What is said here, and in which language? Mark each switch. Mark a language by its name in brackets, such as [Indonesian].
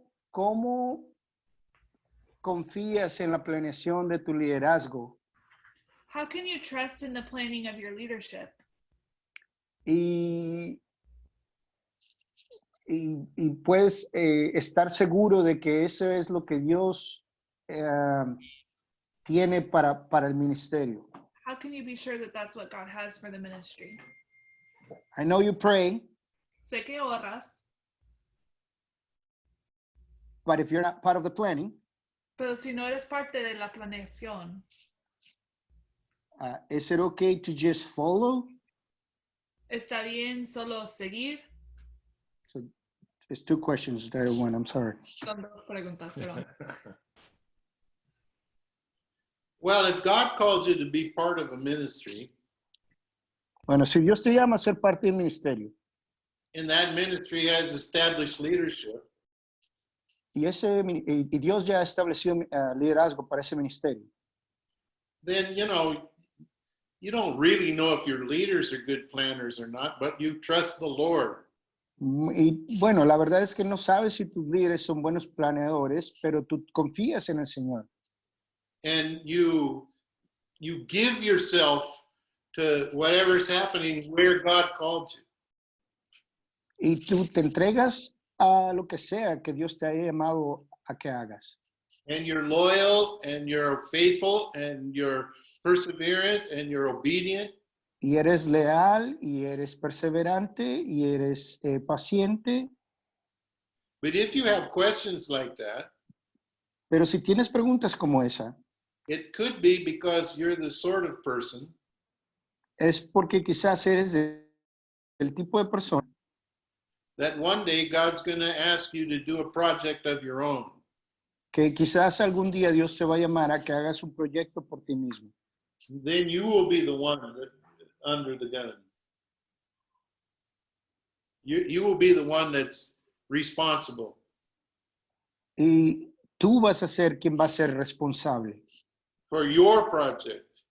[Spanish] ¿Cómo confías en la planeación de tu liderazgo? [English] How can you trust in the planning of your leadership? [Spanish] Y puedes estar seguro de que eso es lo que Dios tiene para el ministerio. [English] How can you be sure that that's what God has for the ministry? I know you pray, [Spanish] Sé que oras, [English] but if you're not part of the planning, [Spanish] pero si no eres parte de la planeación, [English] is it okay to just follow? [Spanish] ¿está bien solo seguir? [English] So it's 2 questions instead of 1. I'm sorry. [Spanish] Son 2 preguntas, perdón. [English] Well, if God calls you to be part of a ministry, [Spanish] Bueno, si Dios te llama a ser parte del ministerio [English] and that ministry has established leadership, [Spanish] y Dios ya ha establecido liderazgo para ese ministerio, [English] then, you don't really know if your leaders are good planners or not, but you trust the Lord. [Spanish] y bueno, la verdad es que no sabes si tus líderes son buenos planeadores, pero tú confías en el Señor. [English] And you give yourself to whatever's happening where God called you. [Spanish] Y tú te entregas a lo que sea que Dios te haya llamado a que hagas. [English] And you're loyal and you're faithful and you're perseverant and you're obedient. [Spanish] Y eres leal y eres perseverante y eres paciente. [English] But if you have questions like that, [Spanish] Pero si tienes preguntas como esa, [English] it could be because you're the sort of person [Spanish] es porque quizás eres el tipo de persona [English] that one day God's going to ask you to do a project of your own. [Spanish] que quizás algún día Dios te va a llamar a que hagas un proyecto por ti mismo. [English] Then you will be the one under the gun. You will be the one that's responsible. [Spanish] Y tú vas a ser quien va a ser responsable [English] For your project.